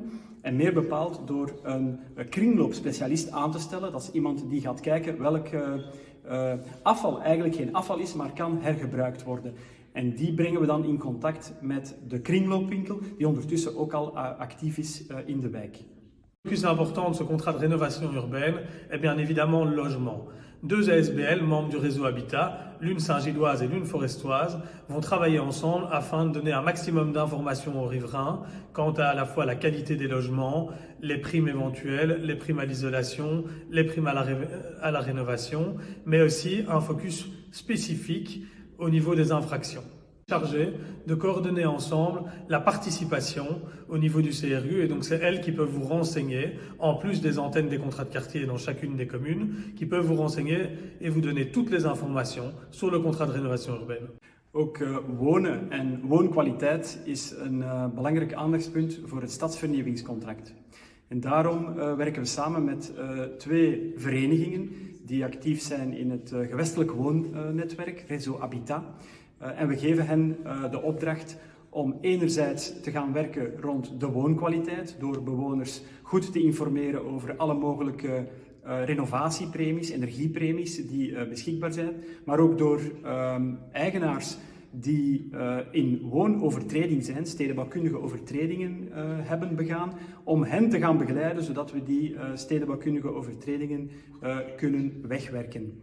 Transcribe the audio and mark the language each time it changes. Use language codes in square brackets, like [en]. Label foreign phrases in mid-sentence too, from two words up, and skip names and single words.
[nl] En meer bepaald door een kringloopspecialist aan te stellen. Dat is iemand die gaat kijken welk afval eigenlijk geen afval is, maar kan hergebruikt worden. En die brengen we dan in contact met de kringloopwinkel, die ondertussen ook al actief is in de wijk. [fr] Le plus important de ce contrat de rénovation urbaine est bien évidemment le logement. Deux ASBL, membres du réseau Habitat, l'une saint-gilloise et l'une forestoise, vont travailler ensemble afin de donner un maximum d'informations aux riverains quant à la fois la qualité des logements, les primes éventuelles, les primes à l'isolation, les primes à la rénovation, mais aussi un focus spécifique au niveau des infractions. Chargé de coordonner ensemble la participation au niveau du CRU et donc c'est elles qui peuvent vous renseigner, en plus des antennes des contrats de quartier dans chacune des communes, qui peuvent vous renseigner et vous donner toutes les informations sur le contrat de rénovation urbaine. [nl] Ook wonen en woonkwaliteit is een belangrijk aandachtspunt voor het stadsvernieuwingscontract. En daarom werken we samen met twee verenigingen die actief zijn in het gewestelijk woonnetwerk, Réseau Habitat. En we geven hen de opdracht om enerzijds te gaan werken rond de woonkwaliteit, door bewoners goed te informeren over alle mogelijke renovatiepremies, energiepremies die beschikbaar zijn, maar ook door eigenaars die in woonovertreding zijn, stedenbouwkundige overtredingen hebben begaan, om hen te gaan begeleiden, zodat we die stedenbouwkundige overtredingen kunnen wegwerken.